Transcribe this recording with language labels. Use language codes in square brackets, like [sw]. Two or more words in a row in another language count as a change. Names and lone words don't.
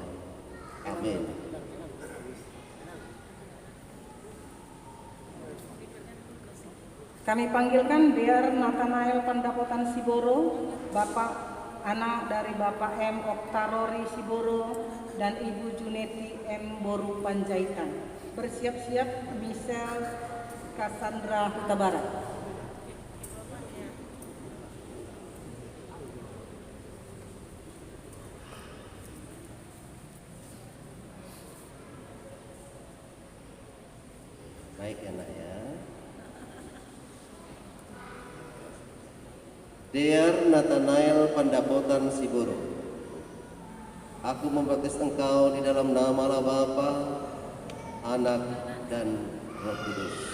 [id] Amin. Kami panggilkan Dear Nathanael Pandapotan Siboro, Bapak anak dari Bapak M. Oktarori Siboro dan Ibu Juneti M. Boru Panjaitan. Bersiap-siap Michelle Cassandra Huta Barat. Baik ya nak ya. Dear Nathanael Pandapotan Siboro, aku membaptis engkau di dalam nama Bapa, Anak, dan Roh Kudus.